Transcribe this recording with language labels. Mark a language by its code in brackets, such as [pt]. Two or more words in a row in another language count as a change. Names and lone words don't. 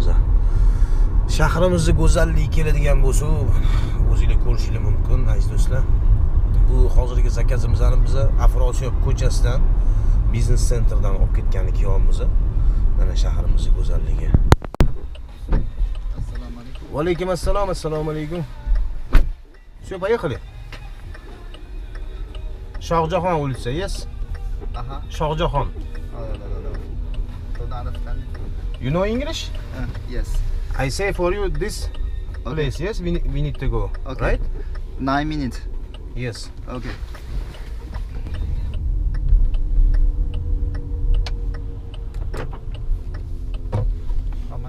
[uz] Shahrimizning go'zalligi keladigan bo'lsa, o'zingizlar ko'rishingiz mumkin, aziz do'stlar. Bu hozirgi zakazimizni biz Afrosiyob ko'chasidan, biznes sentrdan olib ketganlik kiyomimiz. Mana shahrimizning go'zalligi. Assalomu alaykum. Va alaykum assalom, assalomu alaykum. [ru] Все, поехали. Shohjahon улица, [en] yes? Aha. Shohjahon. Don't understand it. You know English? Yes. I say for you this place, yes? We need to go, Okay. right? 9 minutes. Yes. Okay. How much?